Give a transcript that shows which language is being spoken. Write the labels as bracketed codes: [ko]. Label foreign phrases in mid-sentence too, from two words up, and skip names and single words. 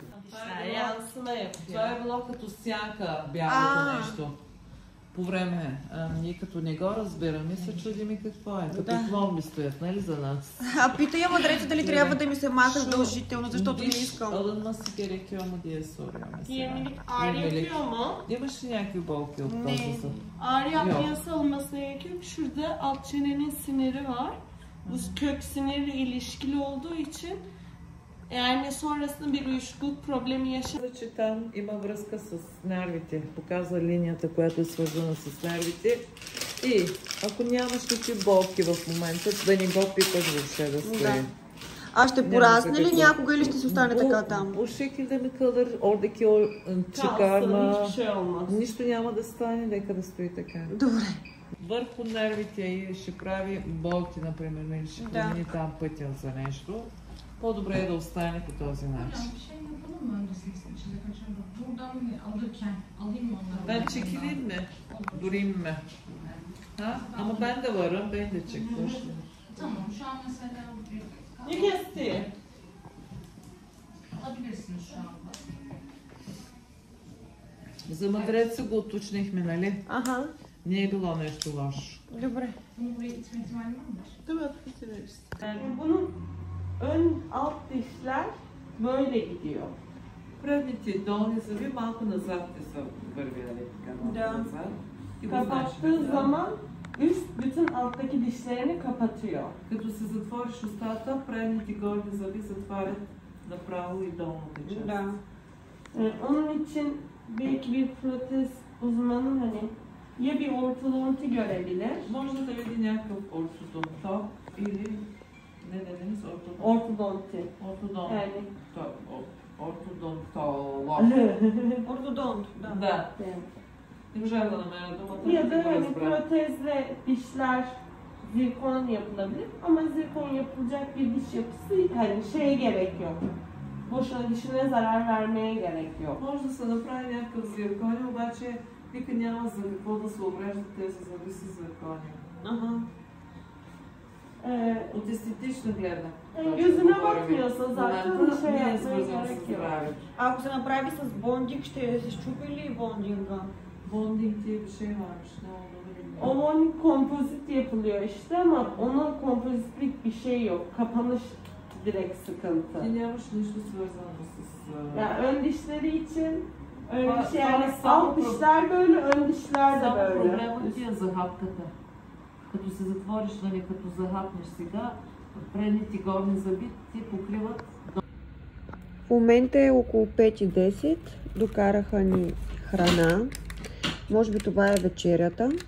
[bg] Янсена я Това е било като сянка, бялото нещо. По време, ние като не го разбираме, се чудим и какво е. Като пломби стоят, нали, за нас. Пита я мъдреца дали трябва да ми се маха задължително, защото не искам. [tr] Alınma gerekiyor mu diye soruyor mesela. Yemelik ağrı yapıyor mu? [bg] Имаш ли някакви болки от този съд? [tr] Ağrı yapmaya alınması gerekiyor. Şurada alt çenenin siniri var. Bu kök siniri ilişkili olduğu için yani sonrasında bir uyuşukluk problemi yaşar. [bg] Че там има връзка с нервите. Показва линията, която е свързана с нервите. И ако нямаш такива болки в момента, да не го пипаш въобще да стои. А ще порасне ли някога или ще си остане така там? [tr] O şekilde mi kalır? Oradaki o çıkarma... Hiçbir şey olmaz. [bg] Нищо няма да стане, нека да стои така. Добре. Върху нервите и ще прави болки, например, или ще промени там пътя за нещо. По-добре е да остане по този начин. [tr] Bir şey yapalım mı öncesinde içinde kaçırdım. Buradan alırken alayım mı onları? Ben çekileyim mi? Durayım mı? Ha? Ama ben de varım, beni de çek. Tamam, şu an mesela Kesti. alabilirsiniz şu anda. [bg] За мъдреца го уточнихме, нали? Ага. Не е било нещо лошо. Добре. [tr] Bunu buraya gitme ihtimali var mı? Tabii bitiririz. Bunun ön alt dişler böyle gidiyor. [bg] Предните долни зъби малко назад те са вървяли така малко назад. И го знаеш, [tr] Kapattığı zaman üst bütün alttaki dişlerini kapatıyor. [bg] Като се затвориш устата, предните горни зъби затварят направо и долната част. Da. [tr] Onun için belki bir protez uzmanı hani ya bir ortodonti görebilir. [bg] Може да види някакъв ортодонтолог или не dediniz [tr] Ortodonti. [bg] Ортодонт. [tr] Yani. [bg] Ортодонтолог. [tr] Ortodont. [bg] Да. [tr] Evet. [bg] Не можах да намеря думата. [tr] Ya da [bg] да го [tr] hani [bg] разбера. [tr] protezle dişler zirkon yapılabilir ama zirkon yapılacak bir diş yapısı hani şeye gerek yok. Boşuna dişine zarar vermeye gerek yok. [bg] Може да се направи някакъв зиркония, обаче вика няма за какво да се обреждат тези зъби с зиркония. Aha. От естетична гледна. [tr] Gözüne bakmıyorsa zaten [bg] момента [tr] şey [bg] не е [tr] yapmaya [bg] свързано [tr] gerek [bg] с [tr] yok. [bg] здравето. Ако се направи с бондинг, ще се щупи ли бондинга? [tr] Bonding diye bir şey varmış. Ne olduğunu bilmiyorum. Onun kompozit yapılıyor işte ama ona kompozitlik bir şey yok. Kapanış direkt sıkıntı. [bg] И нямаш нищо свързано с... [tr] Yani ön dişleri için öyle bir şey Var- yani var- alt dişler böyle, ön dişler de [bg] Само [tr] böyle. [bg] проблемът ти е захапката. Като се затвориш, нали, като захапнеш сега, предните горни зъби ти покриват. В момента е около 5:10. Докараха ни храна. Може би това е вечерята.